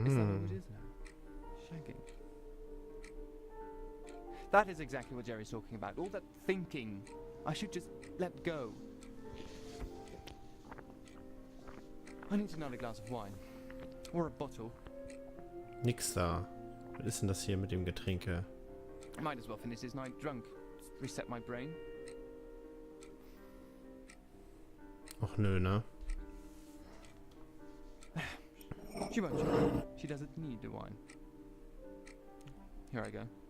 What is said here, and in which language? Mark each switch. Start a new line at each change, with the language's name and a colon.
English: Is that what it is now? Shagging. That is exactly what Jerry's talking about. All that thinking. I should just let go. I need another glass of wine. Or a bottle.
German: Nix da. Was ist denn das hier mit dem Getränke?
English: I might as well finish this night drunk. Reset my brain.
German: Och nö, ne?
English: She won't. She doesn't need the wine. Here I go.